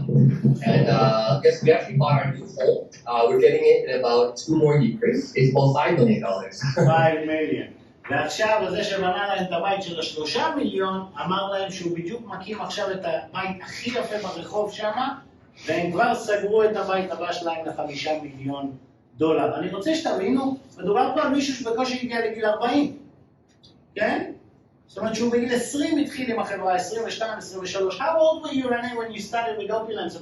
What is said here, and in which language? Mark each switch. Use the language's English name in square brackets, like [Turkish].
[English] And yes, we actually bought our new home. We're getting it in about 2 more years. It's about $5 million. $5 million. [Hebrew] ועכשיו, זה שבנה להם את הבית של $3 מיליון, אמר להם שהוא בדיוק מקים עכשיו את הבית הכי יפה ברחוב שמה, והם כבר סגרו את הבית הבא שלהם ל$5 מיליון. אני רוצה שתבינו, מדובר פה על מישהו שבקושי הגיע לגיל 40, כן? זאת אומרת שהוא בגיל 20 התחיל עם החברה, 22, 23. [English] How old were you, Rene, when you started with Opiolens?